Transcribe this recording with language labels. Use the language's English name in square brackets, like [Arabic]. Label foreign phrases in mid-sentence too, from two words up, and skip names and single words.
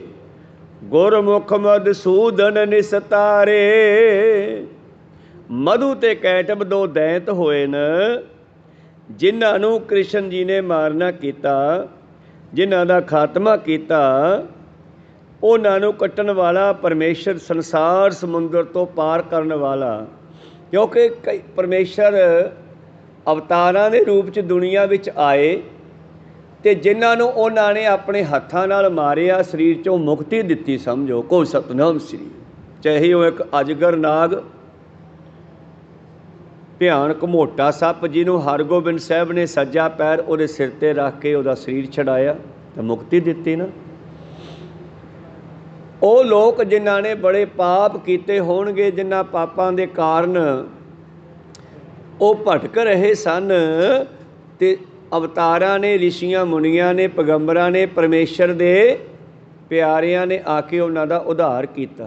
[Punjabi] ਗੁਰਮੁਖ ਮਧੂਸੂਦਨ ਨਿਸਤਾਰੇ। ਮਧੂ ਤੇ ਕੈਟਬ 2 ਦੈਂਤ ਹੋਏ ਨੇ ਜਿਨ੍ਹਾਂ ਨੂੰ ਕ੍ਰਿਸ਼ਨ ਜੀ ਨੇ ਮਾਰਨਾ ਕੀਤਾ, ਜਿਨ੍ਹਾਂ ਦਾ ਖਾਤਮਾ ਕੀਤਾ। ਉਹਨਾਂ ਨੂੰ ਕੱਟਣ ਵਾਲਾ ਪਰਮੇਸ਼ਵਰ, ਸੰਸਾਰ ਸਮੁੰਦਰ ਤੋ ਪਾਰ ਕਰਨੇ ਵਾਲਾ। ਕਿਉਂਕਿ ਕਈ ਪਰਮੇਸ਼ਵਰ ਅਵਤਾਰਾਂ ਦੇ ਰੂਪ ਚ ਦੁਨੀਆ ਵਿਚ ਆਏ ਤੇ ਜਿਨ੍ਹਾਂ ਨੂੰ ਉਨ੍ਹਾਂ ਨੇ ਆਪਣੇ ਹੱਥਾਂ ਨਾਲ ਮਾਰਿਆ, ਸਰੀਰ ਚੋਂ ਮੁਕਤੀ ਦਿੱਤੀ। ਸਮਝੋ ਕੋ ਸਤਿਨਾਮ ਸ੍ਰੀ। ਚਾਹੇ ਵੋ ਇਕ ਅਜਗਰ ਨਾਗ, ਭਿਆਨਕ ਮੋਟਾ ਸੱਪ ਜਿਨ੍ਹੋਂ ਹਰਗੋਬਿੰਦ ਸਾਹਿਬ ਨੇ ਸੱਜਾ ਪੈਰ ਉਹਦੇ ਸਿਰ ਤੇ ਰੱਖ ਕੇ ਉਹਦਾ ਸਰੀਰ ਛੁਡਾਇਆ ਤੋ ਮੁਕਤੀ ਦਿੱਤੀ ਨਾ। ਉਹ ਲੋਕ ਜਿਨ੍ਹਾਂ ਨੇ ਬੜੇ ਪਾਪ ਕੀਤੇ ਹੋਣਗੇ, ਜਿਨ੍ਹਾਂ ਪਾਪਾਂ ਦੇ ਕਾਰਣ ਉਹ ਭਟਕ ਰਹੇ ਸਨ, ਤੇ ਅਵਤਾਰਾਂ ਨੇ, ਰਿਸ਼ੀਆਂ ਮੁਨੀਆਂ ਨੇ, ਪੈਗੰਬਰਾਂ ਨੇ, ਪਰਮੇਸ਼ਵਰ ਦੇ ਪਿਆਰਿਆਂ ਨੇ ਆਕੇ ਉਨ੍ਹਾਂ ਦਾ ਉੱਧਾਰ ਕੀਤਾ।